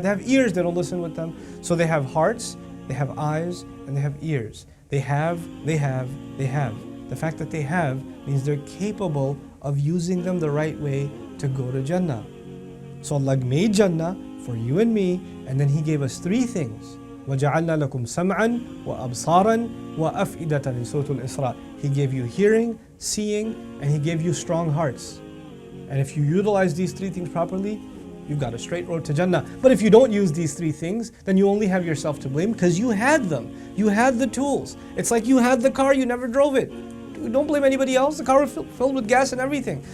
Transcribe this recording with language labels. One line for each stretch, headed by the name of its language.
English: They have ears, they don't listen with them. So they have hearts, they have eyes, and they have ears. They have. The fact that they have means they're capable of using them the right way to go to Jannah. So Allah made Jannah for you and me, and then He gave us three things.
Arabic: وَجَعَلْنَا لَكُمْ سَمْعًا وَأَبْصَارًا وَأَفْئِدَةً
English: in Surah Al-Isra. He gave you hearing, seeing, and He gave you strong hearts. And if you utilize these three things properly, you've got a straight road to Jannah. But if you don't use these three things, then you only have yourself to blame because you had them. You had the tools. It's like you had the car, you never drove it. Don't blame anybody else. The car was filled with gas and everything.